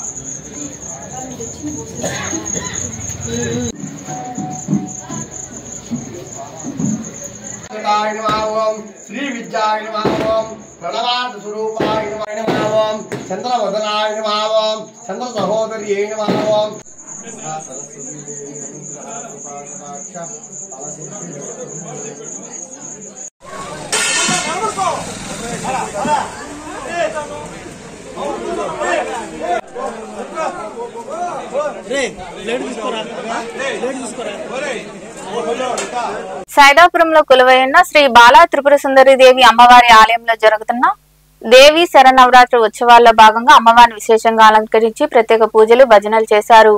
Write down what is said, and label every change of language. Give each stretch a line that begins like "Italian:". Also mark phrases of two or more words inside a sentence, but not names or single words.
Sanskrit: श्री विद्याय नमः ओम प्रणवाद स्वरूपाय नमः ओम चंद्रवदनाय नमः ओम चंद्र सहोदर्ये नमः ओम सरस्वती देवी अनुग्रह कृपा कटाक्ष फलसिद्धि
Telugu: సైదాపురంలో కొలువైన శ్రీ బాలా త్రిపుర సుందరి దేవి అమ్మవారి ఆలయంలో జరుగుతున్న దేవి శరన్నవరాత్రి ఉత్సవాల్లో భాగంగా అమ్మవారిని విశేషంగా అలంకరించి ప్రత్యేక పూజలు భజనలు చేశారు.